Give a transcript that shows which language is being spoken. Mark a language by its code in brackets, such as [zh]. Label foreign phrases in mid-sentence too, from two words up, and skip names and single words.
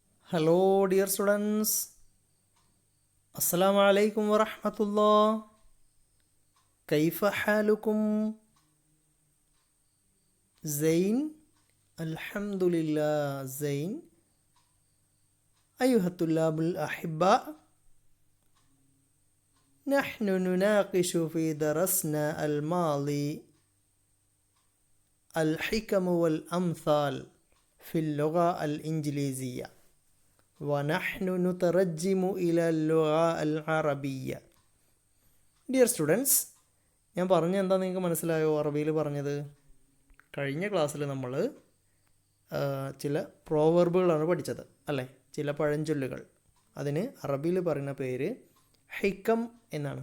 [en] Hello, dear students. [ar] السلام عليكم ورحمة الله. كيف حالكم؟ زين؟ الحمد لله زين. أيها الطلاب الأحباء، نحن نناقش في درسنا الماضي الحكم والأمثال في اللغة الإنجليزية، ونحن نترجم إلى اللغة العربية. [en] dear students, [ml] ഞാൻ പറഞ്ഞ എന്താ നിങ്ങൾക്ക് മനസ്സിലായോ? അറബിയിൽ പറഞ്ഞത് കഴിഞ്ഞ ക്ലാസ്സിൽ നമ്മൾ ചില പ്രോവർബുകളാണ് പഠിച്ചത് അല്ലേ? ചില പഴഞ്ചൊല്ലുകൾ. അതിന് അറബിയിൽ പറയുന്ന പേര് ഹിക്കം എന്നാണ്.